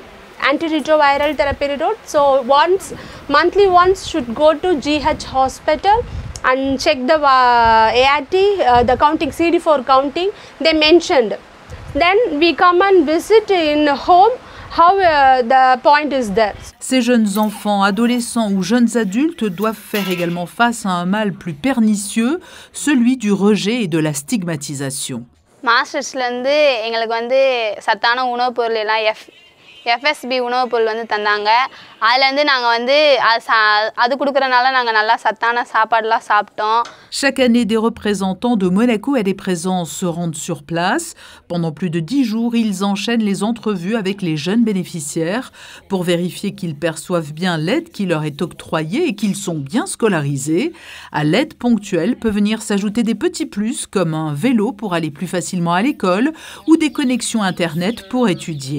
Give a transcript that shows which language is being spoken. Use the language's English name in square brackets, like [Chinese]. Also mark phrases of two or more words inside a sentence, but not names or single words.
[English] Antiretroviral therapy road. So monthly once should go to GH hospital and check the ART, the counting, CD4 counting they mentioned. Then we come and visit in home how the point is there. [French] Ces jeunes enfants, adolescents ou jeunes adultes doivent faire également face à un mal plus pernicieux, celui du rejet et de la stigmatisation. [Tamil] மாஸ்டர்ஸ்லேருந்து எங்களுக்கு வந்து சத்தான உணவுப் பொருள் எல்லாம் FSB உணவுப் பொருள் வந்து தந்தாங்க. அதுலேருந்து நாங்கள் வந்து அது கொடுக்குறனால நாங்கள் நல்லா சத்தான சாப்பாடுலாம் சாப்பிட்டோம். [French] Chaque année, des représentants de Monaco et des présences se rendent sur place. Pendant plus de 10 jours, ils enchaînent les entrevues avec les jeunes bénéficiaires pour vérifier qu'ils perçoivent bien l'aide qui leur est octroyée et qu'ils sont bien scolarisés. À l'aide ponctuelle peut venir s'ajouter des petits plus comme un vélo pour aller plus facilement à l'école ou des connexions Internet pour étudier.